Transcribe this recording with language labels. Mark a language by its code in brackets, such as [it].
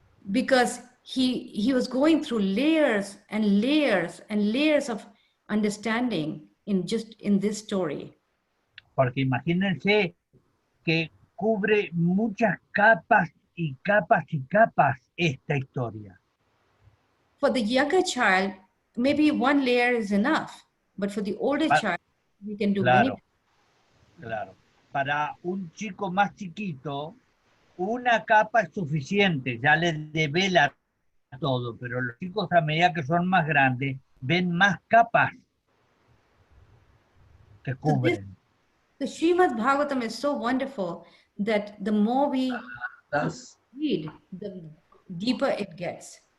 [en] Because he was going through layers and layers and layers of understanding in this story. [es] Porque imagínense que cubre muchas capas y capas y capas esta historia. [en] For the younger child, maybe one layer is enough, but for the older child, we can do many. [es] Claro. Para un chico más chiquito, una capa es suficiente, ya les devela todo, pero los chicos a medida que son más grandes, ven más capas que cubren. [en] The Srimad-bhagavatam is so wonderful that the more we read, the deeper it gets.